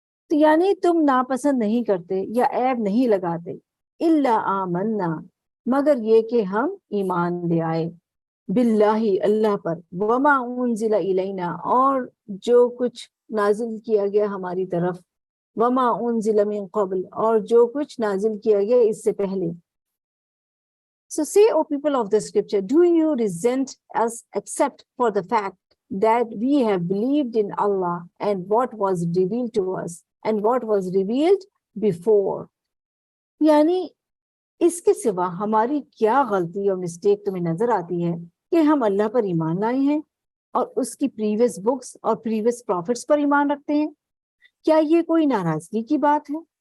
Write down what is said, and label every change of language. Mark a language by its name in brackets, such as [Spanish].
[Urdu] تو یعنی تم ناپسند نہیں کرتے یا عیب نہیں لگاتے, [Arabic] الا آمنا, [Urdu] مگر یہ کہ ہم ایمان لے آئے, [Arabic] باللہ [Urdu] اللہ پر, [Arabic] وما انزل الینا, [Urdu] اور جو کچھ نازل کیا گیا ہماری طرف, [Arabic] وما انزل من قبل, [Urdu] اور جو کچھ نازل کیا گیا اس سے پہلے. [English] So say, O people of the scripture, do you resent us except for the fact that we have believed in Allah and what was revealed to us and what was revealed before. [Urdu] یعنی اس کے سوا ہماری کیا غلطی اور mistake تمہیں نظر آتی ہے کہ ہم اللہ پر ایمان لائے ہیں اور اس کی [English] previous books [Urdu] اور [English] previous profits [Urdu] پر ایمان رکھتے ہیں؟ کیا یہ کوئی ناراضگی کی بات ہے؟